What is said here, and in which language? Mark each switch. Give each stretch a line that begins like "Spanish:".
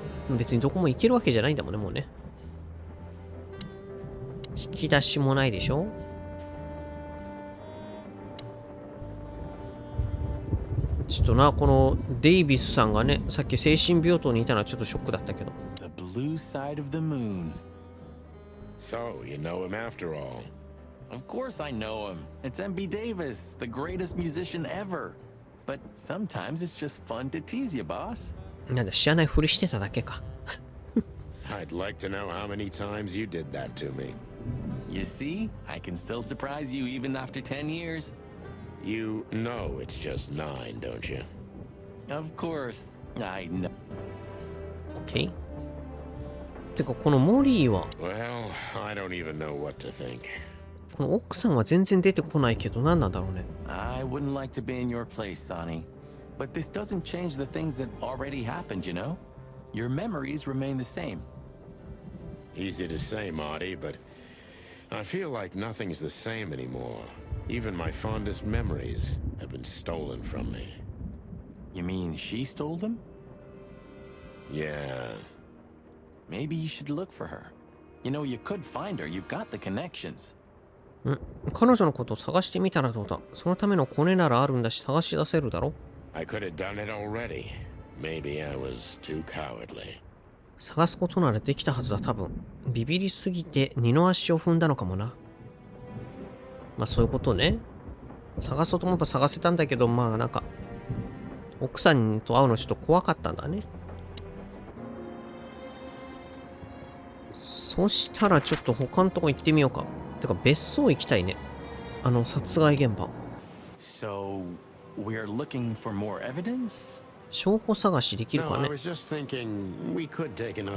Japanese: 別にどこも行けるわけじゃないんだもんね、もうね。引き出しもないでしょ。ちょっとな、このデイビスさんがね、さっき精神病棟にいたのはちょっとショックだったけど。
English: The blue side of the moon. So, you know him after all. Of course I know him. It's MB Davis, the greatest musician ever. But sometimes it's just fun to tease you, boss.
Japanese: なんだ、知らないふりしてただけか。
English: I'd like to know how many times you did that to me. You see, I can still surprise you even after 10 years. You know it's just 9, don't you? Of course, I know.
Japanese: オッケー。てか、このモリーは、
English: Well, I don't even know what to think.
Japanese: この奥さんは全然出てこないけど、何なんだろうね。
English: I wouldn't like to be in your place, Sonny. But this doesn't change the things that already happened, you know? Your memories remain the same. Easy to say, Marty, but I feel like nothing's the same anymore. Even my fondest memories have been stolen from me. You mean she stole them? Yeah. Maybe you should look for her. You know, you could find her. You've got the connections.
Japanese: 彼女のことを探してみたらどうだ。そのためのコネならあるんだし、探し出せるだろ。
English: I could have done it already. Maybe I was too cowardly.
Japanese: 探すことならできたはずだ、多分。ビビりすぎて二の足を踏んだのかもな。まあそういうことね。探そうと思えば探せたんだけど、まあなんか、奥さんと会うのちょっと怖かったんだね。そしたらちょっと他のとこ行ってみようか。てか別荘行きたいね。殺害現場。
English: So, we're looking for more evidence?
Japanese: 証拠探しできる
English: No,
Japanese: か
English: I
Japanese: ね。
English: was just thinking we could take another